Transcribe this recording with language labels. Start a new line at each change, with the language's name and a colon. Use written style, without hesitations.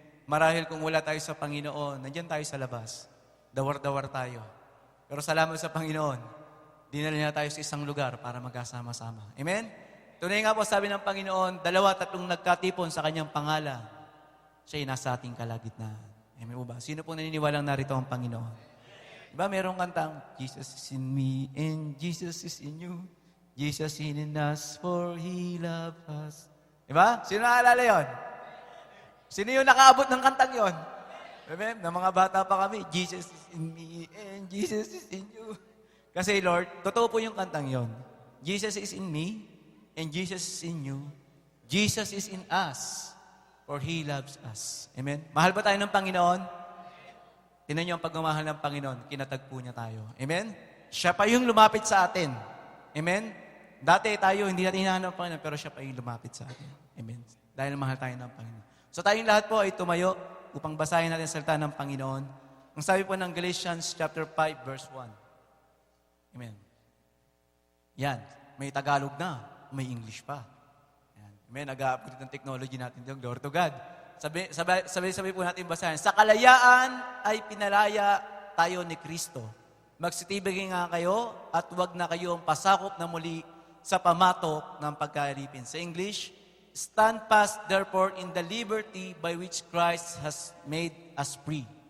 Filipino: Marahil kung wala tayo sa Panginoon, nandiyan tayo sa labas. Dawar-dawar tayo. Pero salamat sa Panginoon, dinala niya tayo sa isang lugar para magkasama-sama. Amen? Tunay nga po, sabi ng Panginoon, 2-3 nagkatipon sa kanyang pangalan, siya'y nasa ating kalagitnaan. Amen ba? Sino pong naniniwalang narito ang Panginoon? Diba merong kantang,
English: Jesus is in me and Jesus is in you. Jesus in us for He loves us.
Filipino: Diba? Sino naalala yun? Sino yung nakaabot ng kantang yon? Amen? Na mga bata pa kami,
English: Jesus is in me and Jesus is in you.
Filipino: Kasi Lord, totoo po yung kantang yon.
English: Jesus is in me and Jesus is in you. Jesus is in us for He loves us. Amen?
Filipino: Mahal ba tayo ng Panginoon? Tingnan niyo ang pagmamahal ng Panginoon, kinatagpo niya tayo. Amen? Siya pa yung lumapit sa atin. Amen? Dati tayo, hindi natin hinahanap ang Panginoon, pero siya pa yung lumapit sa atin. Amen? Dahil mahal tayo ng Panginoon. So tayong lahat po ay tumayo upang basahin natin ang salita ng Panginoon. Ang sabi po ng Galatians chapter 5 verse 1. Amen. Yan. May Tagalog na. May English pa. Yan. Amen. Nag-upgrade ng technology natin dito.
English: Glory to God.
Filipino: Sabi po natin basahin. Sa kalayaan ay pinalaya tayo ni Kristo. Magsitibigay nga kayo at huwag na kayong pasakop na muli sa pamatok ng pagkalipin.
English: Sa English, stand fast, therefore, in the liberty by which Christ has made us free.